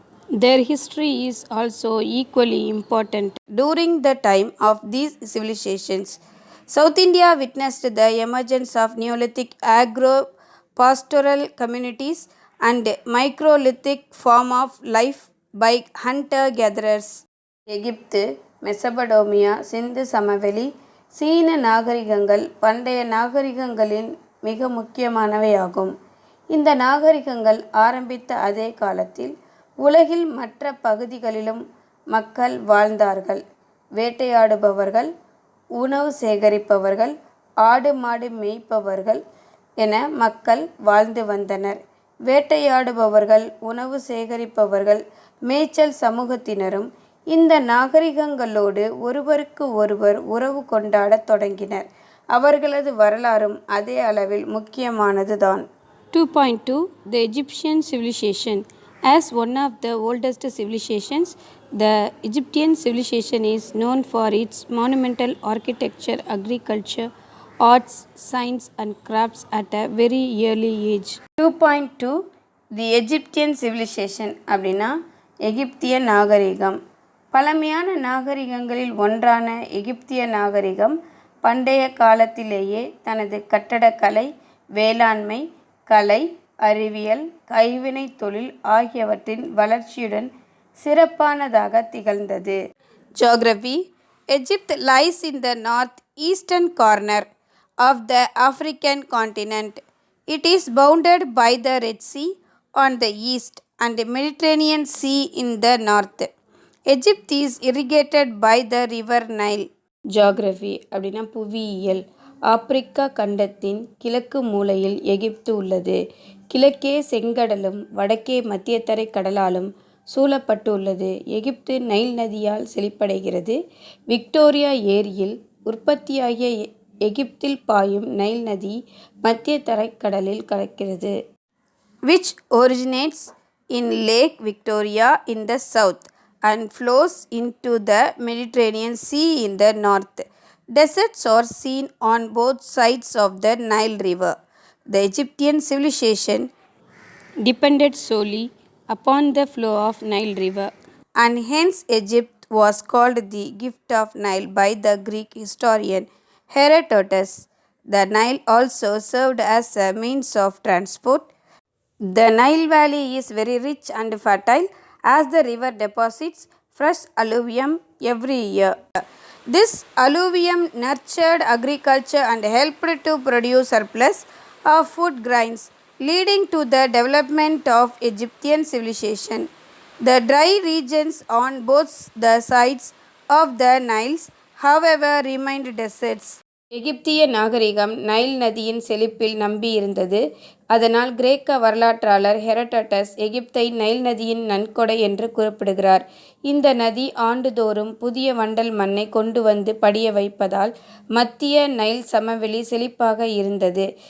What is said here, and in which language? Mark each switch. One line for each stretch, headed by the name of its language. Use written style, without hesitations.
English: Their history is also equally important. During the time of these civilizations, South India witnessed the emergence of Neolithic agro-pastoral communities and microlithic form of life by hunter-gatherers.
Tamil: எகிப்து, மெசபடோமியா, சிந்து சமவெளி, சீன நாகரிகங்கள் பண்டைய நாகரிகங்களின் மிக முக்கியமானவையாகும். இந்த நாகரிகங்கள் ஆரம்பித்த அதே காலத்தில் உலகில் மற்ற பகுதிகளிலும் மக்கள் வாழ்ந்தார்கள். வேட்டையாடுபவர்கள், உணவு சேகரிப்பவர்கள், ஆடு மாடு மேய்ப்பவர்கள் என மக்கள் வாழ்ந்து வந்தனர். வேட்டையாடுபவர்கள், உணவு சேகரிப்பவர்கள், மேய்ச்சல் சமூகத்தினரும் இந்த நாகரிகங்களோடு ஒருவருக்கு ஒருவர் உறவு கொண்டாடத் தொடங்கினர். அவர்களது வரலாறும் அதே அளவில் முக்கியமானதுதான்.
English: 2.2 The Egyptian civilization. As one of the oldest civilizations, the Egyptian civilization is known for its monumental architecture, agriculture, arts, science and crafts at a very early age. 2.2 The Egyptian civilization
Tamil: அப்படின்னா எகிப்திய நாகரிகம். பழமையான நாகரிகங்களில் ஒன்றான எகிப்திய நாகரிகம் பண்டைய காலத்திலேயே தனது கட்டடக்கலை, வேளாண்மை, கலை, அறிவியல், கைவினை தொழில் ஆகியவற்றின் வளர்ச்சியுடன் சிறப்பானதாக திகழ்ந்தது.
English: Geography. Egypt lies in the northeastern corner of the African continent. It is bounded by the Red Sea on the east and the Mediterranean Sea in the north. Egypt is irrigated by the river Nile.
Tamil: Geography அப்படின்னா புவியியல். Africa கண்டத்தின் கிழக்கு மூலையில் எகிப்து உள்ளது. கிழக்கே செங்கடலும் வடக்கே மத்தியதரை கடலாலும் சூழப்பட்டுள்ளது. எகிப்து Nile நதியால் செழிப்படைகிறது. Victoria ஏரியில் உற்பத்தியாகிய எகிப்தில் பாயும் நைல் நதி மத்தியதரை கடலில் கலக்கிறது.
English: which originates in Lake Victoria in the south and flows into the Mediterranean Sea in the north. Deserts are seen on both sides of the Nile River. The Egyptian civilization depended solely upon the flow of Nile River, and hence Egypt was called the gift of Nile by the Greek historian Herodotus. The Nile also served as a means of transport. The Nile Valley is very rich and fertile as the river deposits fresh alluvium every year. This alluvium nurtured agriculture and helped to produce surplus of food grains, leading to the development of Egyptian civilization. The dry regions on both the sides of the Niles, however, remained deserts.
Tamil: எகிப்திய நாகரிகம் Nile நதியின் செழிப்பில் நம்பியிருந்தது. அதனால் கிரேக்க வரலாற்றாளர் Herodotus எகிப்தை Nile நதியின் நன்கொடை என்று குறிப்பிடுகிறார். இந்த நதி ஆண்டுதோறும் புதிய வண்டல் மண்ணை கொண்டு வந்து படிய வைப்பதால் மத்திய நைல் சமவெளி செழிப்பாக இருந்தது.